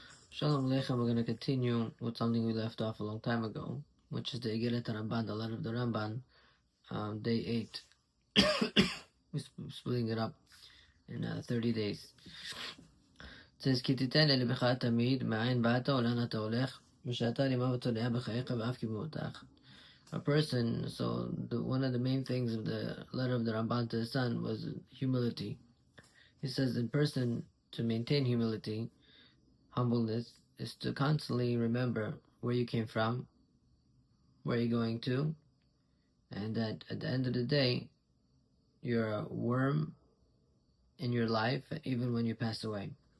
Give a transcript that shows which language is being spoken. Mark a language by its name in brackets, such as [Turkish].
[English] Shalom Aleichem, we're going to continue with something we left off a long time ago, which is the Igelet Ramban, the letter of the Ramban, day 8. We're splitting it up in 30 days. [Hebrew] It says, כי תיתן ללבך תמיד, מאין באת ולאן אתה הולך, ושאתה לימדת תולעה בחייך ואף כמותך. [English] A person, so one of the main things of the letter of the Ramban to his son was humility. He says in person, to maintain humility, humbleness, is to constantly remember where you came from, where you're going to, and that at the end of the day, you're a worm in your life, even when you pass away.